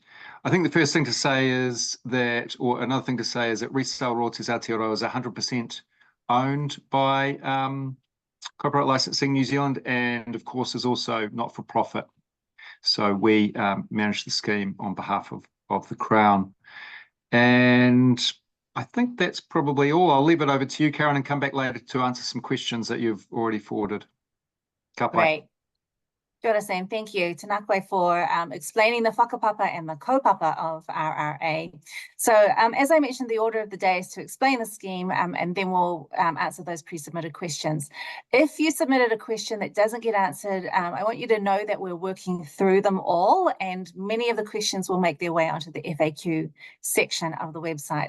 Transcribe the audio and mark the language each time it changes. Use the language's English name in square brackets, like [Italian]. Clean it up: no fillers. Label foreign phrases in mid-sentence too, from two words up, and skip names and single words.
[English] I think the first thing to say is that, or another thing to say is that Resale Royalties Aotearoa is 100% owned by Copyright Licensing New Zealand, and of course is also not for profit. So we manage the scheme on behalf of the Crown. And I think that's probably all. I'll leave it over to you, Karen, and come back later to answer some questions that you've already forwarded. [Māori] Ka pai. [English] Great. [Māori] Kia ora, [English] Sam. Thank you. [Māori] Tēnā koe [English] for explaining the whakapapa and the kaupapa of RRA. So as I mentioned, the order of the day is to explain the scheme and then we'll answer those pre-submitted questions. If you submitted a question that doesn't get answered, I want you to know that we're working through them all, and many of the questions will make their way onto the FAQ section of the website.